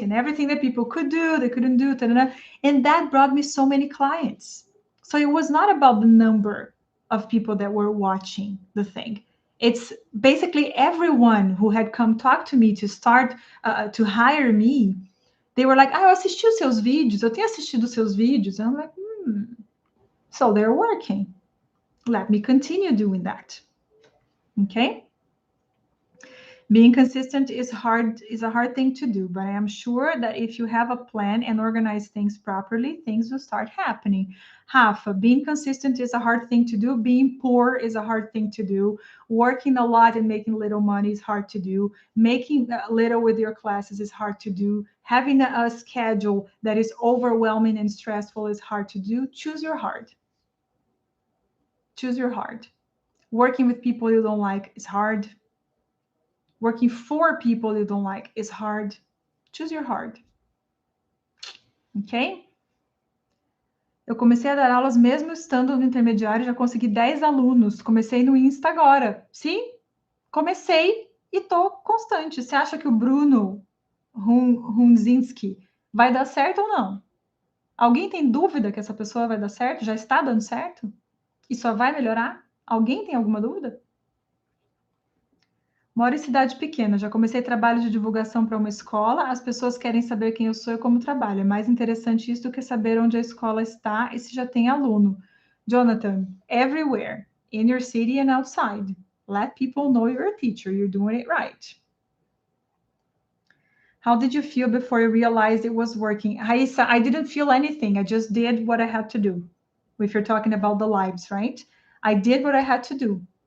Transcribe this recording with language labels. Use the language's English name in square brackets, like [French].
[English] And everything that people could do, they couldn't do. Ta-da-da. And that brought me so many clients. So it was not about the number of people that were watching the thing. It's basically everyone who had come talk to me to start to hire me. They were like, [Portuguese] eu assisti os seus vídeos, eu tenho assistido os seus vídeos. [English] And I'm like, so they're working. Let me continue doing that. Okay? Being consistent is a hard thing to do, but I am sure that if you have a plan and organize things properly, things will start happening. Rafa, being consistent is a hard thing to do. Being poor is a hard thing to do. Working a lot and making little money is hard to do. Making little with your classes is hard to do. Having a schedule that is overwhelming and stressful is hard to do. Choose your hard. Choose your hard. Working with people you don't like is hard. Working for people you don't like is hard. Choose your hard. Ok? [Portuguese] Eu comecei a dar aulas mesmo estando no intermediário, já consegui 10 alunos. Comecei no Insta agora. Sim, comecei e tô constante. Você acha que o Bruno Hunzinski vai dar certo ou não? Alguém tem dúvida que essa pessoa vai dar certo? Já está dando certo? E só vai melhorar? Alguém tem alguma dúvida? Moro em cidade pequena, já comecei trabalho de divulgação para uma escola. As pessoas querem saber quem eu sou e como trabalho. É mais interessante isso do que saber onde a escola está e se já tem aluno. [English] Jonathan, everywhere, in your city and outside. Let people know you're a teacher. You're doing it right. How did you feel before you realized it was working? Raissa, I didn't feel anything. I just did what I had to do. If you're talking about the lives, right? I did what I had to do.